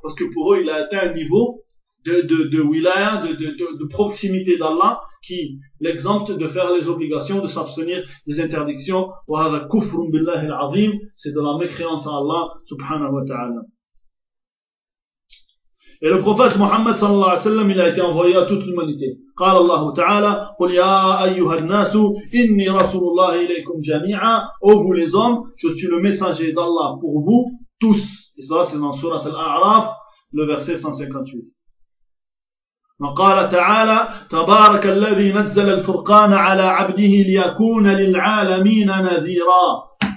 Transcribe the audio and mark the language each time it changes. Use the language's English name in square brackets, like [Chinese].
[French] Parce que pour eux, il a atteint un niveau de wilaya, de proximité d'Allah, qui l'exempte de faire les obligations, de s'abstenir des interdictions. [Arabic] Wa hadha kufrun billahi al-azim. [French] C'est de la mécréance à Allah, subhanahu wa ta'ala. Et le prophète Mohammed sallallahu alayhi wa sallam, il a été envoyé à toute l'humanité. [Arabic] قال الله تعالى قل يا أيها الناس إني رسول الله إليكم جميعا. [French] Ô vous les hommes, je suis le messager d'Allah pour vous tous. Et ça c'est dans sourate Al-A'raf, le verset 158. [Arabic] وقال تعالى تبارك الذي نزل الفرقان على عبده ليكون للعالمين نذيرا.